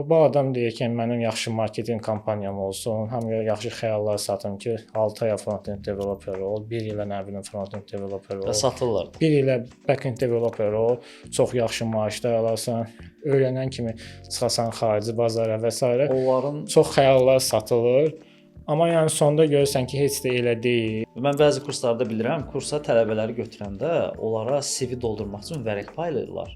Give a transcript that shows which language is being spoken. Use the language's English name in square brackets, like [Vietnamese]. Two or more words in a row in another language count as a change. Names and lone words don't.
[Azerbaijani] Bu adam deyir ki, mənim yaxşı marketinq kampaniyam olsun, hamıya yaxşı xəyallar satım ki, 6 aya [English] front-end developer [Azerbaijani] ol, 1 ilə nə bilim [English] front-end developer [Azerbaijani] ol. Və satırlar da. 1 ilə [English] back-end developer [Azerbaijani] ol, çox yaxşı maaşlar alarsan, öyrənən kimi çıxasan xarici bazara və s. Onların çox xəyallar satılır. Amma yəni sonda görürsən ki, heç də elə deyil. mən bəzi kurslarda bilirəm, kursa tələbələri götürəndə onlara CV doldurmaq üçün vərəq paylayırlar.